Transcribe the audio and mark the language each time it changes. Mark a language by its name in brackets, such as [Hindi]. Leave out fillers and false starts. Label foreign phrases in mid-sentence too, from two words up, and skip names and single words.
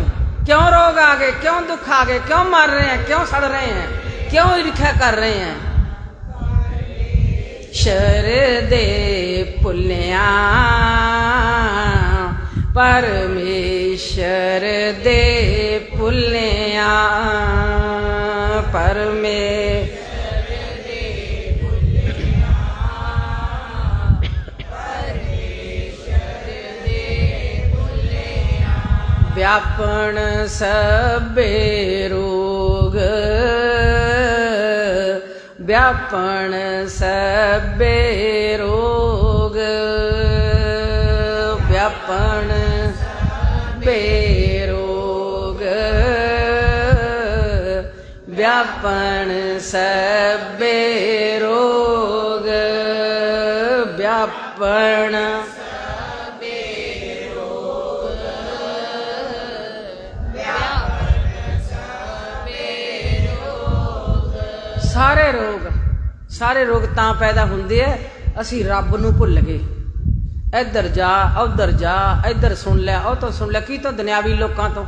[Punjabi] ਕਿਉਂ ਰੋਗ ਆ ਗਏ, ਕਿਉਂ ਦੁੱਖ ਆ ਗਏ, ਕਿਉਂ ਮਰ ਰਹੇ हैं, ਕਿਉਂ ਸੜ ਰਹੇ हैं, ਕਿਉਂ ਈਰਖਾ ਕਰ ਰਹੇ हैं, ਸ਼ਰ ਦੇ ਭੁੱਲਿਆਂ, ਪਰਮੇਸ਼ਰ ਦੇ ਭੁੱਲਿਆਂ, ਬਿਆਪਣ ਸਭੇ ਰੋਗ, ਬਿਆਪਣ ਸਭੇ ਰੋਗ, ਬਿਆਪਣ ਸਭੇ ਰੋਗ, ਬਿਆਪਣ ਸਭੇ ਰੋਗ, व्यापण ਸਾਰੇ ਰੋਗ ਤਾਂ ਪੈਦਾ ਹੁੰਦੇ ਐ ਅਸੀਂ ਰੱਬ ਨੂੰ ਭੁੱਲ ਗਏ। ਇੱਧਰ ਜਾ, ਉੱਧਰ ਜਾ, ਇੱਧਰ ਸੁਣ ਲਿਆ, ਉਹ ਤੋਂ ਸੁਣ ਲਿਆ, ਕੀ ਤੋਂ ਦੁਨਿਆਵੀ ਲੋਕਾਂ ਤੋਂ।